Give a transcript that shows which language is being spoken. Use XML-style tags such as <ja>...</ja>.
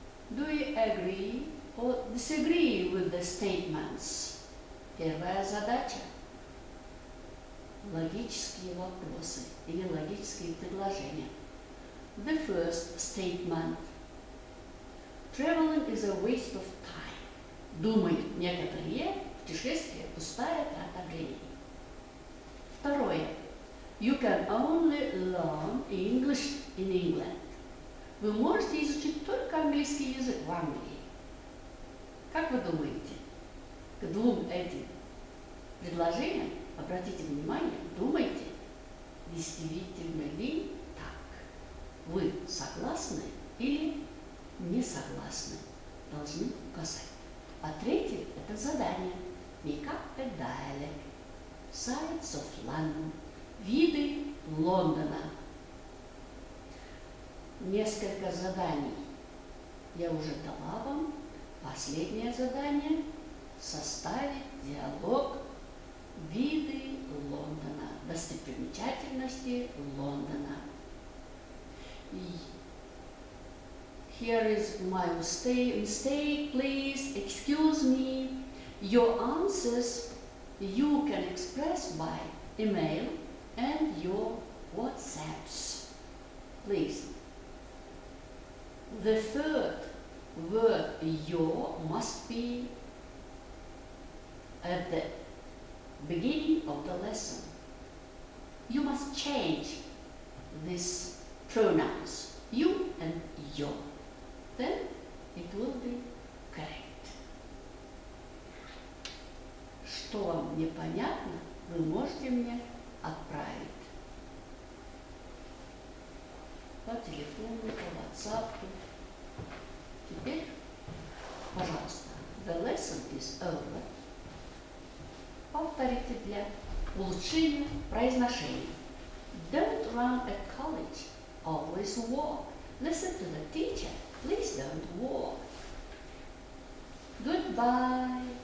<en>Do you agree or disagree with the statements?</en> <ru>Первая задача. Логические вопросы или логические предложения.</ru> <en>The first statement. Traveling is a waste of time.</en> <ru>Думают некоторые, путешествие – пустая трата времени. Второе.</ru> <en>You can only learn English in England.</en> <ru>Вы можете изучить только английский язык в Англии. Как вы думаете? К двум этим предложениям обратите внимание, думайте, действительно ли так. Вы согласны или не согласны? Должны указать. А третье – это задание.</ru> <en>Make up a dialect. Sights of London.</en> <ru>Виды Лондона. Несколько заданий я уже дала вам. Последнее задание – составить диалог «Виды Лондона», достопримечательности Лондона.</ru> <en>Here is my mistake, please excuse me. Your answers you can express by email and your WhatsApps. Please. The third word your must be at the beginning of the lesson. You must change these pronouns, you and your. Then it will be correct.</en> <ru>Что вам непонятно, вы можете мне отправить по телефону, по WhatsApp. Теперь, пожалуйста,</ru> <en>the lesson is over.</en> <ru>Повторите для улучшения произношения.</ru> <en>Don't run at college. Always walk. Listen to the teacher. Please don't walk. Goodbye.</en>